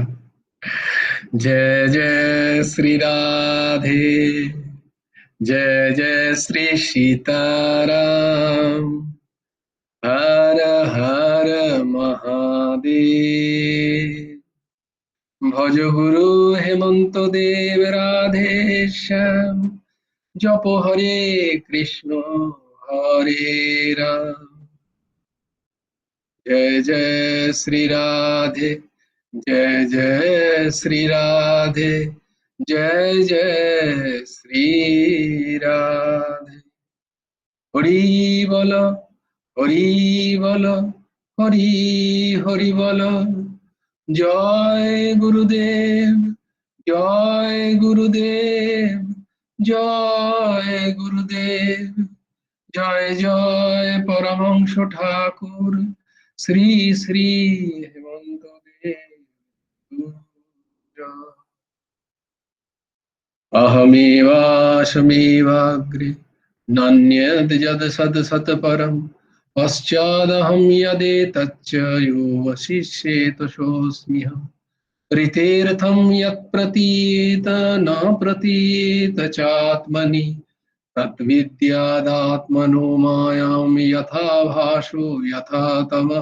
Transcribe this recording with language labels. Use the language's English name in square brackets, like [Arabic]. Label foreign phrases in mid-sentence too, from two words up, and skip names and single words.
[Bangla] জয় জয় শ্রী রাধে, জয় জয় শ্রী সীতারাম, হর হর মহাদেব। ভজ গুরু হেমন্ত দেব রাধে শ্যাম, জপ হরে কৃষ্ণ হরে রাম। [Hindi] जय जय श्री राधे, जय जय श्री राधे, जय जय श्री राधे। हरि बोलो, हरि बोलो, हरि हरि बोलो। जय गुरुदेव, जय गुरुदेव, जय गुरुदेव। [Bangla] জয় জয় পরমহংস ঠাকুর শ্রী শ্রী হেমন্ত দেব। [Sanskrit] अहमेवास्मैवाग्रे नान्यद् यद् सद् सत् परं पश्चादहं यदेतच्च यो वशिष्येत सोऽस्म्यहम्। ऋतेऽर्थं यत् प्रतीयेत न प्रतीयेत चात्मनि तद्विद्यादात्मनो मायां यथा भासो यथा तमः।